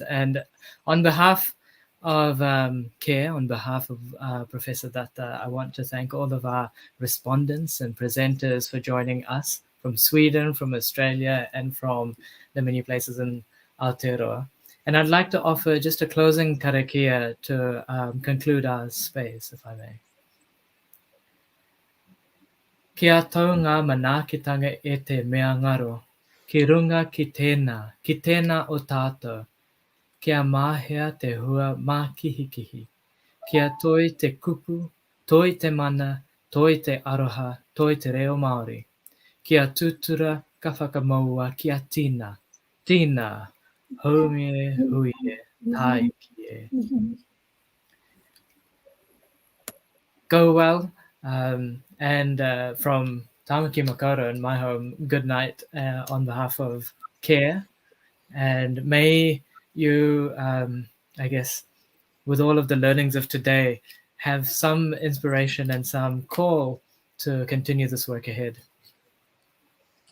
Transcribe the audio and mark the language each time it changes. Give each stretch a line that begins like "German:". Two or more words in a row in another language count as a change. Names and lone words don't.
English: And on behalf of CARE, on behalf of Professor Datta, I want to thank all of our respondents and presenters for joining us from Sweden, from Australia, and from the many places in Aotearoa. And I'd like to offer just a closing karakia to conclude our space, if I may.
Māori: Kia tau ngā manaakitanga e te mea ngaro, ki runga ki tēnā o tātou, kia māhea te hua mā kihikihi, kia toi te kupu, toi te mana, toi te aroha, toi te reo Māori, kia tutura ka whakamaua kia tīna, haumie huie, tai kie.
English: Go well, and from Tamaki Makaurau in my home, good night on behalf of CARE, and may you, I guess, with all of the learnings of today, have some inspiration and some call to continue this work ahead.